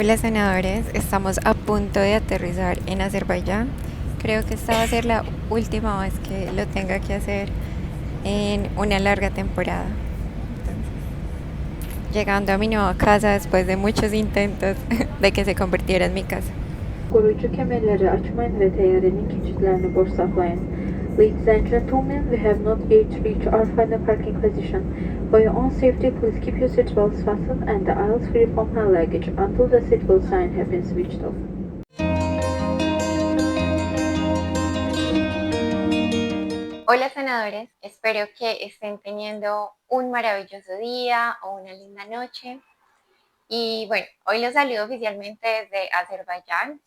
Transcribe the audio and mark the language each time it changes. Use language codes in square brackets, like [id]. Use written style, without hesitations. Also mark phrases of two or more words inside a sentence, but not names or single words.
[es] Hola senadores, estamos a punto de aterrizar en Azerbaiyán. Creo que esta va a ser la última vez que lo tenga que hacer en una larga temporada. Llegando a mi nueva casa después de muchos intentos de que se convirtiera en mi casa. [az] Koruyucu kemerleri açmayın ve teyyarenin keçidlerini boş saklayın. [en] Ladies and gentlemen, we have not yet reached our final parking position. For your own safety, please keep your seatbelts fastened and the aisles free from hand luggage until the seatbelt sign has been switched off. [es] Hola senadores, espero que estén teniendo un maravilloso día o una linda noche. Y bueno, hoy los saludo oficialmente desde Azerbaiyán.